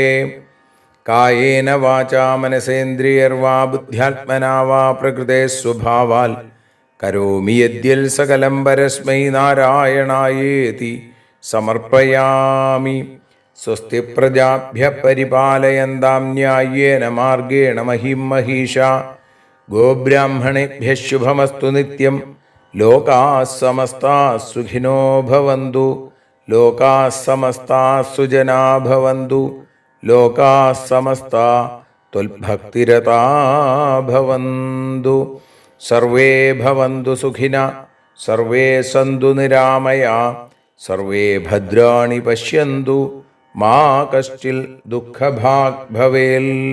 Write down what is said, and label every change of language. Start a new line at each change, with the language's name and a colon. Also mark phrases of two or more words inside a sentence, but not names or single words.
Sanskrit: കായേന വാചാ മനസേന്ദ്രിയർവാ ബുദ്ധ്യാത്മനാ വാ പ്രകൃതേ സ്വഭാവാൽ കരോമി യദ്യൽ സകലം പരസ്മൈ നാരായണായേതി സമർപ്പയാമി. സ്വസ്തി പ്രജാഭ്യഃ പരിപാലയന്താം ന്യായേന മാർഗേണ മഹിം മഹീഷാ. ഗോബ്രാഹ്മണേഭ്യഃ ശുഭമസ്തു നിത്യം. ലോകാഃ സമസ്താഃ സുഖിനോ ഭവന്തു. ലോകാഃ സമസ്താഃ സുജനാ ഭവന്തു. ലോകാഃ സമസ്താഃ ത്വൽഭക്തിരതാ ഭവന്തു. സർവേ ഭവന്തു സുഖിനഃ. സർവേ സന്തു നിരാമയാഃ. സർവേ ഭദ്രാണി പശ്യന്തു. മാ കശ്ചിൽ ദുഃഖഭാഗ് ഭവേൽ.